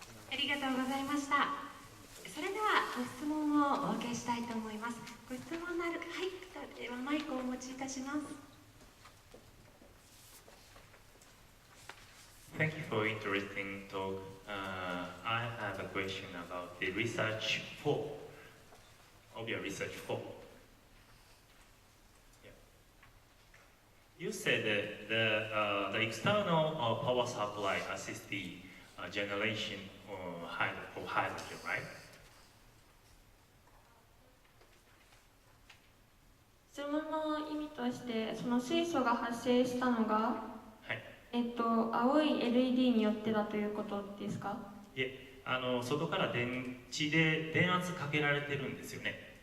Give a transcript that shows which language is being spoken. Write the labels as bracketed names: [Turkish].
[Japanese] ありがとうございました。それではご質問をお受けしたいと思います。ご質問のある、はい、ではマイクをお持ちいたします。 [English] Thank you for interesting talk. I have a question about the research for of your research for. Yeah. You said that the external power supply assists the generation of hydrogen, right? [Japanese] 質問の意味として、その水素が発生したのが、青い LED によってだということですか？いえ、外から電池で電圧かけられてるんですよね。